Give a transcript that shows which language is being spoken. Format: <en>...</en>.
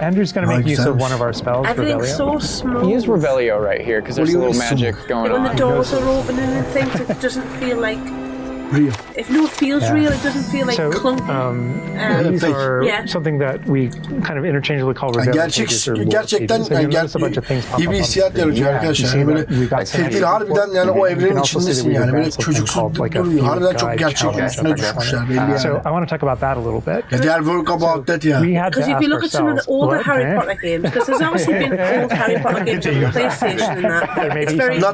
<en>Andrew's going to make use of one of our spells, Everything's so smooth. Use Revelio right here, because there's a little magic going on. When the doors are opening and things, it doesn't feel like... Real. If no, it feels real. It doesn't feel like clunky. These are something that we kind of interchangeably call</en> <tr>gerçekten iyi bir hissiyat yaratıyor arkadaşlar. Yani böyle tedbir harbiden yani o evrenin içindesin yani. Böyle çocuksu duruyor. Harbiden çok gerçek üstüne düşmüşler belli yani.</tr> <en>So I want to talk about that a little bit. They are work about that ya. Because if you look at some of the older Harry Potter games, because there's obviously been old Harry Potter games on the PlayStation and that, it's very</en>